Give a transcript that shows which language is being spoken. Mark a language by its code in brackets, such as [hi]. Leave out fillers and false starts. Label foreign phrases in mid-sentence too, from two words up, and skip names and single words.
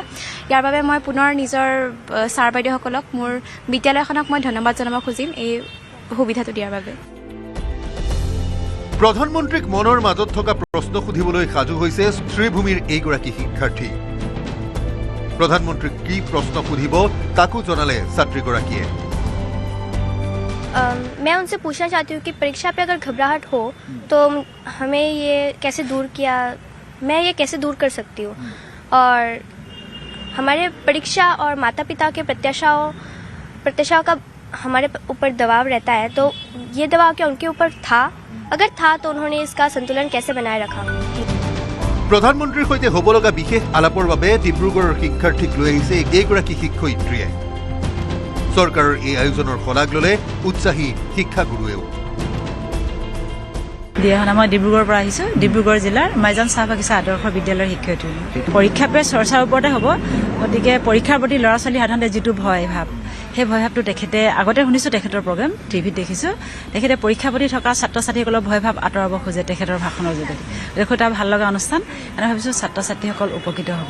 [as] ইয়াৰ বাবে মই পুনৰ নিজৰ ছাৰ বাইদেউসকলক, মোৰ বিদ্যালয়খনক মই ধন্যবাদ জনাব খুজিম এই সুবিধাটো দিয়াৰ বাবে। প্ৰধানমন্ত্ৰীক মনৰ মাজত থকা প্ৰশ্ন সুধিবলৈ সাজু হৈছে শ্ৰীভূমিৰ এইগৰাকী শিক্ষাৰ্থী। প্ৰধানমন্ত্ৰীক কি প্ৰশ্ন সুধিব তাকো জনালে ছাত্ৰীগৰাকীয়ে। [hi] मैं उनसे पूछना चाहती हूँ कि परीक्षा पे अगर घबराहट हो तो हमें ये कैसे दूर किया मैं ये कैसे दूर कर सकती हूँ और हमारे परीक्षा और माता पिता के प्रत्याशाओं का हमारे ऊपर दबाव रहता है तो ये दबाव क्या उनके ऊपर था अगर था तो उन्होंने इसका संतुलन कैसे बनाए रखा [as] প্ৰধানমন্ত্ৰীৰ সৈতে হ'ব লগা বিশেষ আলাপৰ বাবে ডিব্ৰুগড়ৰ শিক্ষাৰ্থীক লৈ আহিছে এইগৰাকী শিক্ষয়িত্ৰীয়ে চৰকাৰৰ এই আয়োজনৰ শলাগ ল'লে উৎসাহী শিক্ষাগুৰুৱেও মই ডিব্ৰুগড়ৰ পৰা আহিছোঁ ডিব্ৰুগড় জিলাৰ মাইজান চাহ বাগিচা আদৰ্শ বিদ্যালয়ৰ শিক্ষয়িত্ৰী পৰীক্ষা পে চৰ্চাৰ ওপৰতে হ'ব গতিকে পৰীক্ষাৰ প্ৰতি ল'ৰা ছোৱালী সাধাৰণতে যিটো ভয় ভাৱ সেই ভয় ভাৱটো তেখেতে আগতে শুনিছোঁ তেখেতৰ [en] program TVত [as] দেখিছোঁ তেখেতে পৰীক্ষাৰ প্ৰতি থকা ছাত্ৰ ছাত্ৰীসকলৰ ভয় ভাৱ আঁতৰাব খোজে তেখেতৰ ভাষণৰ যোগেদি দেখো এটা ভাল লগা অনুষ্ঠান এনে ভাবিছোঁ ছাত্ৰ ছাত্ৰীসকল উপকৃত হ'ব